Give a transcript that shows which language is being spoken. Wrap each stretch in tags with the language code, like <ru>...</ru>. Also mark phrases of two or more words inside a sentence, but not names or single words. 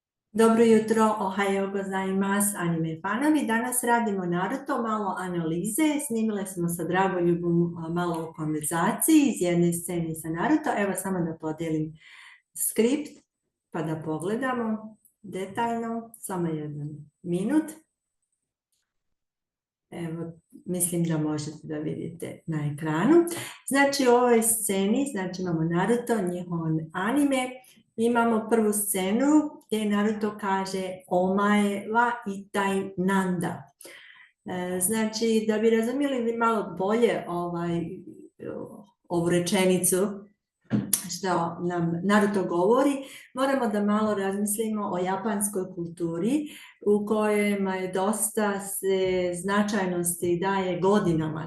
<bs>Dobro jutro,</bs> <ja>ohayo gozaimasu,</ja> <bs>anime fanovi. Danas radimo Naruto, malo analize. Snimile smo sa Dragoljubom malo o konverzaciji iz jedne scene sa Naruto. Evo samo da podijelim skript pa da pogledamo detaljno. Samo jedan minut. Evo, mislim da možete da vidite na ekranu. Znači u ovoj sceni, znači imamo Naruto, njihov anime. Imamo prvu scenu gdje Naruto kaže</bs> <ja>Omae wa itai nanda.</ja> <bs>Znači, da bi razumjeli malo bolje ovu rečenicu što nam Naruto govori, moramo da malo razmislimo o japanskoj kulturi u kojima je dosta se značajnosti daje godinama.</bs>